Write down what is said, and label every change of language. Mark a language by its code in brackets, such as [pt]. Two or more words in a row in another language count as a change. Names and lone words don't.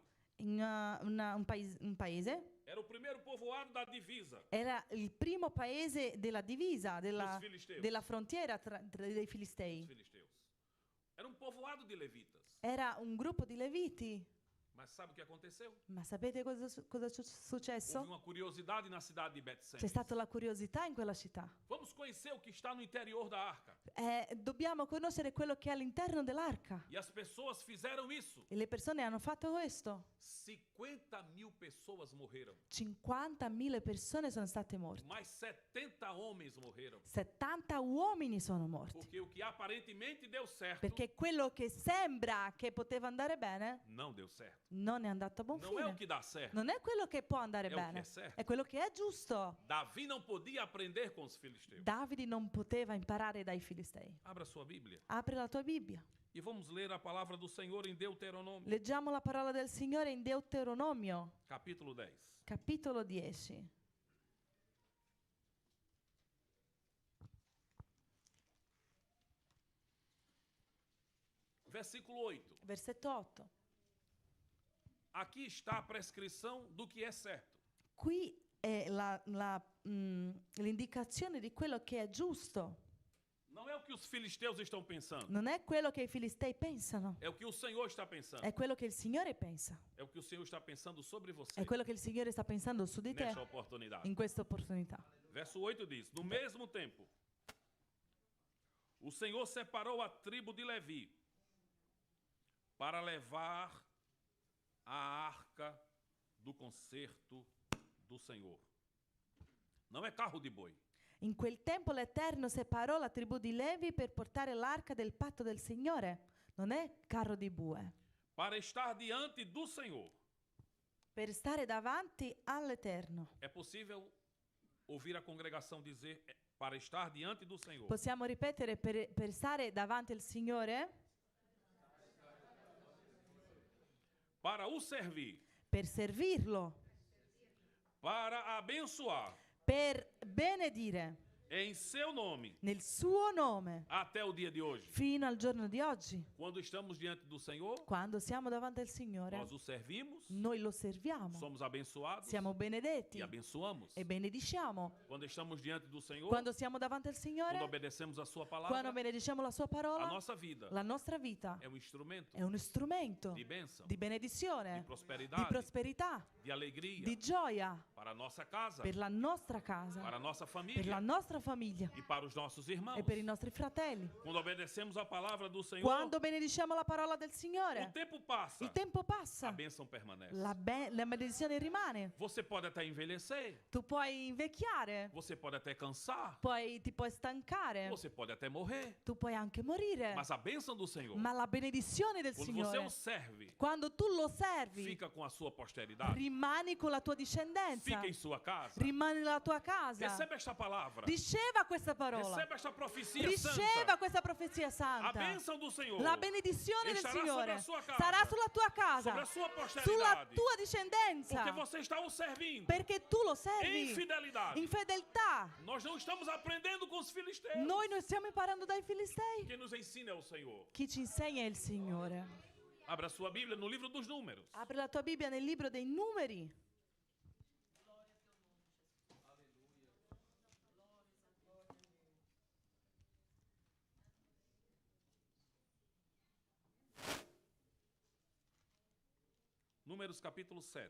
[it] in un paese, [pt] era o primeiro povoado da divisa [it] era il primo paese della divisa, [pt] dos filisteus. [it] della frontiera dei [pt] Dos [it] Filistei. [pt] filisteus. Era um povoado de levitas. [it] Era un gruppo di leviti. [pt] Mas sabe o que aconteceu? [it] Ma sapete cosa è [pt] Houve [it] successo? [pt] uma curiosidade na cidade de [it] C'è Bet-Semes. stata la curiosità in quella città. [pt] Vamos conhecer o que está no interior da arca. [it] Dobbiamo conoscere quello che è all'interno dell'arca. [pt] E as pessoas fizeram isso. [it] E le persone hanno fatto questo. [pt] 50.000 pessoas morreram. [it] 50.000 persone sono state morte. [pt] Mais 70 homens morreram. [it] 70 uomini sono morti. [pt] Porque o que aparentemente deu certo, [it] Perché quello che sembra che poteva andare bene [pt] não deu certo. [it] non è andato a buon [pt] Não é o [it] fine. [pt] que dá certo. [it] Non è quello che può andare È o che bene, è certo. è quello che è giusto. [pt] Davi não podia aprender com os filisteus. [it] Davide non poteva imparare dai Filistei. [pt] Abra sua Bíblia [it] Apri la tua Bibbia. [pt] e vamos ler a palavra do Senhor em Deuteronômio, [it] Leggiamo la parola del Signore in Deuteronomio, [pt] capítulo 10. [it] capitolo 10. [pt] Versículo 8. [it] Versetto 8. [pt] Aqui está a prescrição do que é certo. [it] Qui è l'indicazione di quello che è giusto. [pt] Não é o que os filisteus estão pensando. [it] Non è quello che i Filistei pensano, [pt] É o que o Senhor está pensando. [it] è quello che il Signore pensa. [pt] É o que o Senhor está pensando sobre você [it] È quello che il Signore sta pensando su di te [pt] nesta oportunidade. [it] in questa opportunità. [pt] Verso 8 diz: No mesmo tempo, o Senhor separou a tribo de Levi para levar a arca do concerto do Senhor. Não é carro de boi. [it] In quel tempo l'Eterno separò la tribù di Levi per portare l'arca del patto del Signore. Non è carro di bue. [pt] Para estar diante do Senhor. [it] Per stare davanti all'Eterno. [pt] É possível ouvir a congregação dizer para estar diante do Senhor. [it] Possiamo ripetere per stare davanti al Signore? [pt] Para o servir. [it] Per servirlo. [pt] Para abençoar. [it] Per benedire. [pt] Em seu nome. [it] Nel suo nome. [pt] Até o dia de hoje. [it] Fino al giorno di oggi. [pt] Quando estamos diante do Senhor. [it] Quando siamo davanti al Signore. [pt] Nós o servimos. [it] Noi lo serviamo. [pt] Somos abençoados. [it] Siamo benedetti. [pt] E abençoamos. [it] E benediciamo. [pt] Quando estamos diante do Senhor. [it] Quando siamo davanti al Signore. [pt] Quando obedecemos a sua palavra. [it] Quando benediciamo la sua parola. [pt] A nossa vida. [it] La nostra vita. [pt] É um instrumento. [it] È uno strumento. [pt] De bênção. [it] Di benedizione. [pt] De prosperidade. [it] Di prosperità. [pt] De alegria. [it] Di gioia. [pt] Para a nossa casa. [it] Per la nostra casa. [pt] Para a nossa [it] Per [pt] família. [it] la nostra famiglia. [pt] E para os nossos irmãos. [it] E per i nostri fratelli. [pt] Quando obedecemos a palavra do Senhor. [it] Quando benediciamo la parola del Signore. [pt] O tempo passa. [it] Il tempo passa. [pt] A bênção permanece. [it] La benedizione rimane. [pt] Você pode até envelhecer. [it] Tu puoi invecchiare. [pt] Você pode até cansar. [it] Ti puoi stancare. [pt] Você pode até morrer. [it] Tu puoi anche morire. [pt] Mas a bênção do Senhor. [it] Ma la benedizione del [pt] Quando você [it] Signore. [pt] o serve. [it] Quando tu lo servi. [pt] Fica com a sua posteridade. [it] Rimani con la tua discendenza. [pt] Fica em sua casa. [it] Rimani nella tua casa. [pt] Receba esta palavra. [it] Riceva questa parola. [pt] Receba esta profecia [it] Riceva [pt] santa. [it] questa profezia [pt] A [it] santa. [pt] bênção do Senhor. [it] La benedizione del [pt] Estará sobre [it] Signore [pt] a sua casa. [it] sarà sulla tua casa, [pt] Sobre a sua posteridade. [it] sulla tua discendenza, [pt] Porque você está o servindo. [it] perché tu lo [pt] Em [it] servi [pt] fidelidade. [it] in fedeltà. [pt] Nós não estamos aprendendo com os filisteus. [it] Noi non stiamo imparando dai Filistei. [pt] Quem nos ensina é o Senhor. [it] Chi ci insegna è il Signore. [pt] Abra sua Bíblia no livro dos Números. [it] Apri la tua Bibbia nel libro dei Numeri. [pt] Números capítulo 7.